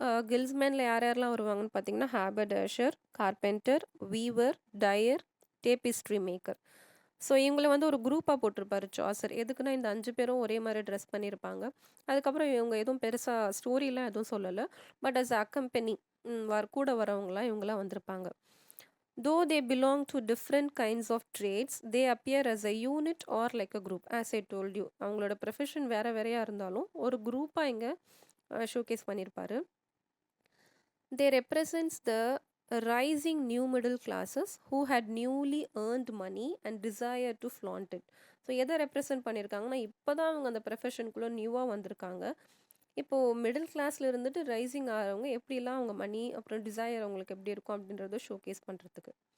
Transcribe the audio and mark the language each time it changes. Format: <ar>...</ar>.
<ta>கில்ஸ்மெனில் யார் யாரெல்லாம் வருவாங்கன்னு பார்த்தீங்கன்னா ஹேபர்டேஷர், carpenter, viewer, tyre, டேபிஸ்ட்ரி maker. So இவங்கள வந்து ஒரு குரூப்பாக போட்டிருப்பாரு சாசர். எதுக்குன்னா இந்த 5 பேரும் ஒரே மாதிரி ட்ரெஸ் பண்ணியிருப்பாங்க. அதுக்கப்புறம் இவங்க எதுவும் பெருசாக ஸ்டோரிலாம் எதுவும் சொல்லலை,</ta> <en>but as accompany</en> <ta>கூட வரவங்களாம் இவங்களாம் வந்திருப்பாங்க.</ta> <en>Though they belong to different kinds of trades, they appear as a unit or like a group. As I told you,</en> <ta>அவங்களோட ப்ரொஃபஷன் வேறையாக இருந்தாலும் ஒரு குரூப்பாக இங்கே ஷோகேஸ் பண்ணியிருப்பாரு.</ta> <en>They represents the rising new middle classes who had newly earned money and desire to flaunt it.</en> <ta>So எதை represent பண்ணியிருக்காங்கன்னா இப்போ தான் அவங்க அந்த ப்ரொஃபஷனுக்குள்ளே நியூவாக வந்திருக்காங்க. இப்போது மிடில் கிளாஸில் இருந்துட்டு ரைசிங் ஆகிறவங்க எப்படிலாம் அவங்க மணி அப்புறம் டிசையர் அவங்களுக்கு எப்படி இருக்கும் அப்படின்றத ஷோகேஸ் பண்ணுறதுக்கு.</ta>